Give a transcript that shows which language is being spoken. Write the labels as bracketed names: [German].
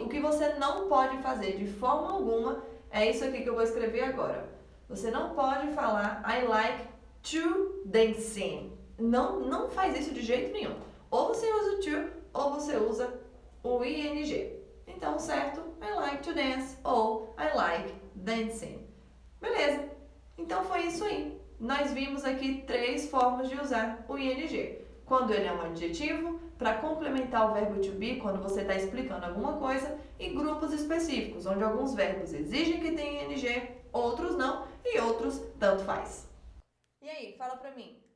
[Portuguese] O que você não pode fazer de forma alguma é isso aqui que eu vou escrever agora. Você não pode falar [English] I like to dancing. [Portuguese] Não faz isso de jeito nenhum. Ou você usa o to, ou você usa o ing. Então, certo? [English] I like to dance [Portuguese] ou [English] I like dancing. [Portuguese] Beleza? Então foi isso aí. Nós vimos aqui 3 formas de usar o ing. Quando ele é um adjetivo, para complementar o verbo to be, quando você está explicando alguma coisa, e grupos específicos, onde alguns verbos exigem que tenha ing, outros não, e outros tanto faz. E aí, fala pra mim.